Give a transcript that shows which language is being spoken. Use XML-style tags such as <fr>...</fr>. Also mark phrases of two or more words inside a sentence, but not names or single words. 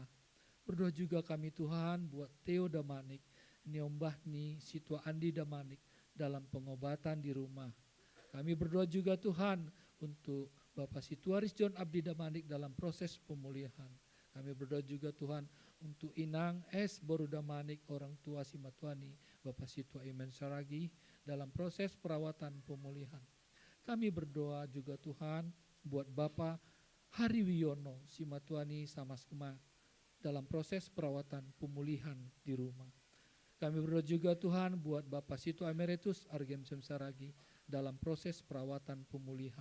<id>Berdoa juga kami Tuhan buat Theo Damanik, Niombahni Situa Andi Damanik dalam pengobatan di rumah. Kami berdoa juga Tuhan untuk Bapak Situaris John Abdi Damanik dalam proses pemulihan. Kami berdoa juga Tuhan untuk Inang S. Boru Damanik, orang tua si Matuani, Bapak Situa Imen Saragi dalam proses perawatan pemulihan. Kami berdoa juga Tuhan buat Bapak Hari Wiono, si Matuani Samaskema dalam proses perawatan pemulihan di rumah. Kami berdoa juga Tuhan buat Bapak Situa Emeritus Argem Saragi dalam proses perawatan pemulihan.</id>